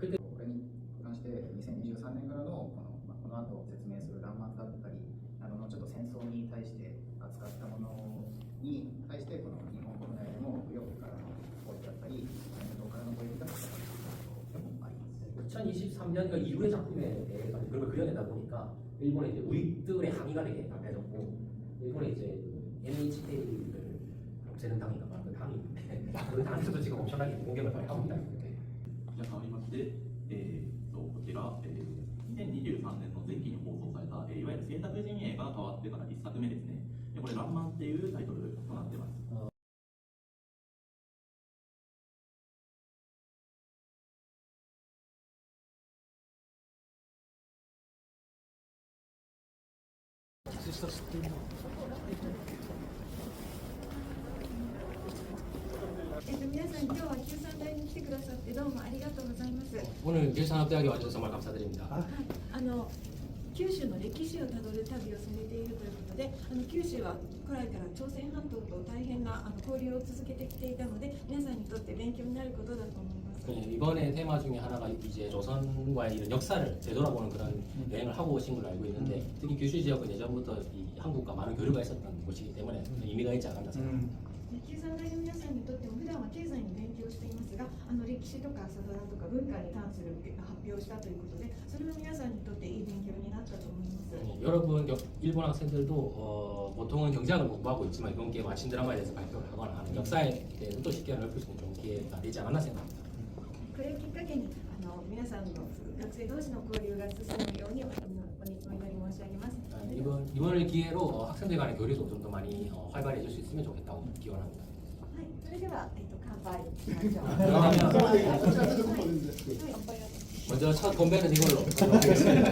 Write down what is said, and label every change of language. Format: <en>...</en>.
<ja>これに関して2023年からのこの後説明する「らんまん」だったりなどのちょっと戦争に対して扱ったものに対してこの日本国内でも右翼からの声だったり民党からの声が高かったということでもあります。</ja> <ko>2023년 그 이후의 작품에 대해 그런 걸 그려내다 보니까 일본의 이제 우익들의 항의가 되게 강해졌고 일본의 이제 NHK를 없애는 당인가 봐. 그 당인데 그 당에서도 지금 엄청나게 공격을 많이 하고 있다.</ko> <ja>じゃあ変わりまして、こちら、2023年の前期に放送された、いわゆる制作陣営が変わってから1作目ですね。でこれ、らんまんっていうタイトルとなっています。皆さん今日は九三大に来てくださってどうもありがとうございます。</ja> <ko>오늘 일산업대학에 와주셔서 정말 감사드립니다.</ko> <ja>九州の歴史をたどる旅をされているということで、九州は古来から朝鮮半島と大変な交流を続けてきていたので、皆さんにとって勉強になることだと思います。</ja> <ko>이번에 테마 중에 하나가 이제 조선과의 이런 역사를 되돌아보는 그런 여행을 하고 오신 걸로 알고 있는데 특히 규슈 지역은 예전부터 이 한국과 많은 교류가 있었던 곳이기 때문에 의미가 있지 않나 생각합니다.</ko> <ja>九三大の皆さんにとっても普段は経済に勉強していますが、歴史とか朝ドラとか文化に関する発表をしたということで、それは皆さんにとっていい勉強になったと思います。</ja> <ko>여러분 일본 학생들도 보통은 경제학을 공부하고 있지만 이번 기회에 마침 드라마에 대해서 발표를 하거나 하는 역사에 대해서 또 쉽게 넓힐 수 있는 좋은 기회가 되지 않았나 생각합니다.</ko> <ja>これをきっかけに皆さんの学生同士の交流が進むようにお祈り申し上げます。</ja> <ko>이번을 기회로 학생들 간의 교류도 좀 더 많이 활발해질 수 있으면 좋겠다고 기원합니다.</ko> <ja>はい、それでは乾杯しましょう。</ja> <ko>그러면 먼저 첫 건배는 이걸로 하겠습니다.</ko>